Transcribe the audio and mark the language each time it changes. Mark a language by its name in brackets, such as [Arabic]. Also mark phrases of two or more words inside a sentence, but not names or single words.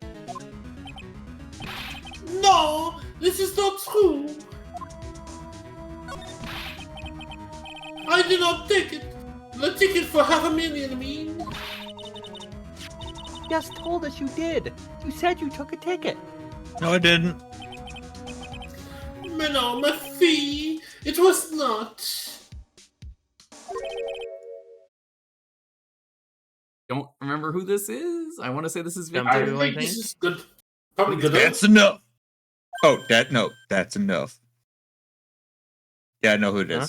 [English] No, this is not true. I did not take it. The ticket for 500,000, I mean. You just told us you did. You said you took a ticket. No, I didn't. [French] Mais non, ma fille, [English] it was not. Don't remember who this is. I want to say this is Them Victor. I two, think this is good. Probably good. That's enough. Oh, that's enough. Yeah, I know who it is.